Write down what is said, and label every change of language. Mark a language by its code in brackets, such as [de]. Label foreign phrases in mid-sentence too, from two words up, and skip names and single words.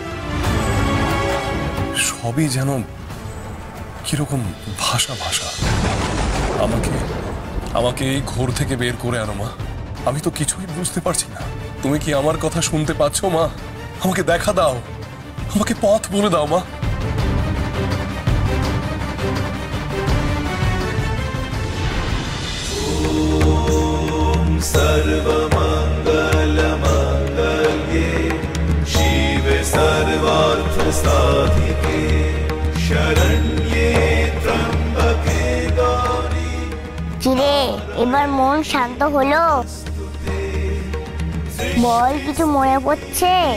[bn] সবই যেন কিরকম ভাষা ভাষা। আমাকে এই ঘোর থেকে বের করে আনো মা। আমি তো কিছুই বুঝতে পারছি না। তুমি কি আমার কথা শুনতে পাচ্ছ মা? আমাকে দেখা দাও, আমাকে পথ বলে দাও মা। [sa] सर्वमङ्गलमङ्गल्ये शिवे सर्वार्थसाधिके शरण्ये त्र्यम्बके गौरी। [bn] কিরে, এবার মন শান্ত হলো? বল, কিছু মনে পড়ছে?